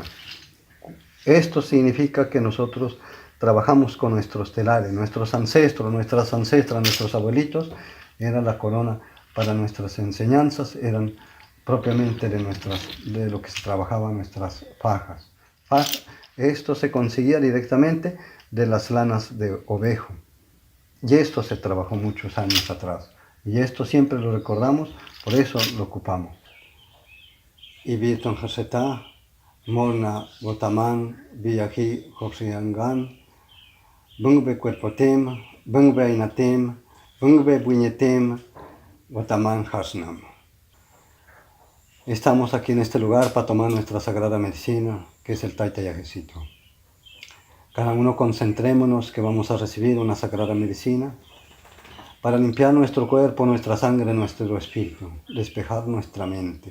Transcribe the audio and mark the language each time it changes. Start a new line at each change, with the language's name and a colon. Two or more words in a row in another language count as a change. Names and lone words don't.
Spanish: Esto significa que nosotros trabajamos con nuestros telares, nuestros ancestros, nuestras ancestras, nuestros abuelitos, era la corona para nuestras enseñanzas, eran propiamente de lo que se trabajaba nuestras fajas. Esto se conseguía directamente de las lanas de ovejo. Y esto se trabajó muchos años atrás. Y esto siempre lo recordamos, por eso lo ocupamos.
Camsá: Y Virton Haseta, Morna Botamán, Villají Joxiangán, Bungbe Cuerpotem, Bungbe Ainatem, Bungbe Buñetem, Botamán Hasnam.
Spanish: Estamos aquí en este lugar para tomar nuestra sagrada medicina, que es el Taita Yajecito. Cada uno concentrémonos que vamos a recibir una sagrada medicina para limpiar nuestro cuerpo, nuestra sangre, nuestro espíritu, despejar nuestra mente.